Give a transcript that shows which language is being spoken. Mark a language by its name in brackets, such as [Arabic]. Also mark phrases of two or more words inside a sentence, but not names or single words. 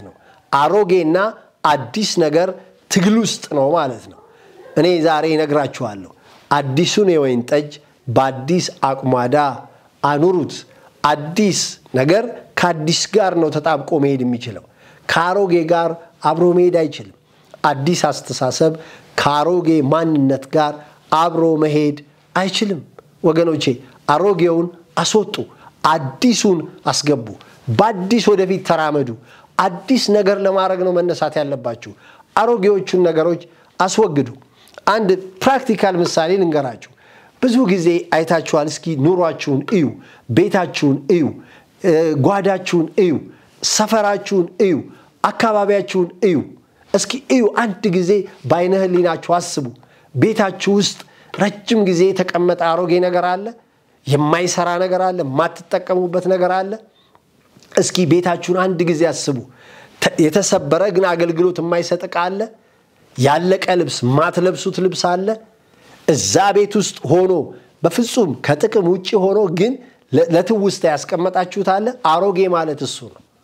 [Amharic] ነው አሮጌና አዲስ ነገር ትግል ውስጥ ነው ማለት ነው እኔ ዛሬ ነግራችኋለሁ አዲሱን የወይን ጠጅ በአዲስ አቁማዳ አኑሩት አዲስ ነገር ከአዲስ ጋር ነው ተጣብቆ መሄድ የሚችለው ካሮጌ ጋር አብሮ መሄድ አይችልም አዲስ አስተሳሰብ ካሮጌ ማንነት ጋር አብሮ መሄድ አይችልም ወገኖቼ አሮጌውን አስወጡ አዲሱን አስገቡ በአዲስ ወደፊት ተራመዱ አዲስ ነገር ለማድረግ ነው መነሳት ያለባችሁ አሮጌዎቹን ነገሮች አስወግዱ አንድ ፕራክቲካል ምሳሌ ልንገራችሁ ብዙ ጊዜ አይታችኋል እስኪ ኑሯችሁን እዩ ቤታችሁን እዩ ጓዳችሁን እዩ ሰፈራችሁን እዩ አካባቢያችሁን እዩ እስኪ እዩ አንድ ጊዜ ባይነ ህሊናችሁ አስቡ ቤታችሁ ውስጥ ረጅም ጊዜ ተቀመጠ አሮጌ ነገር አለ የማይሰራ ነገር አለ ማትጠቀሙበት ነገር አለ እስኪ ቤታችሁን አንድ ጊዜ አስቡ የተሰበረ ግን አገልግሎት የማይሰጥ አለ ያለቀ ልብስ ማትለብሱት ልብስ አለ እዛ ቤት ውስጥ ሆኖ በፍጹም ከጥቅም ውጪ ሆኖ ግን ለትውስታ ያስቀመጣችሁት አለ አሮጌ ማለት እሱ ነው